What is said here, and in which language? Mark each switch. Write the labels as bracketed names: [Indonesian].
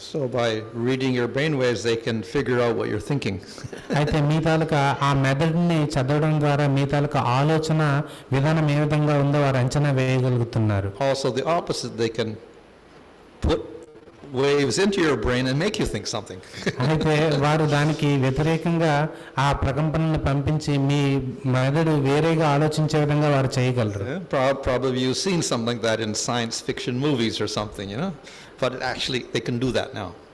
[English] So by reading your brain waves they can figure out what you're thinking. [Telugu] అయితే మీ తాలూకా ఆ మెదడుని చదవడం ద్వారా మీ తాలూకా ఆలోచన విధానం ఏ విధంగా ఉందో వారు అంచనా వేయగలుగుతున్నారు. [English] Also the opposite, they can put waves into your brain and make you think something. [Telugu] అయితే వారు దానికి వ్యతిరేకంగా ఆ ప్రకంపనను పంపించి మీ మెదడు వేరేగా ఆలోచించే విధంగా వారు చేయగలరు. [English] Probably you've seen something like that in science fiction movies or something, but actually they can do that now.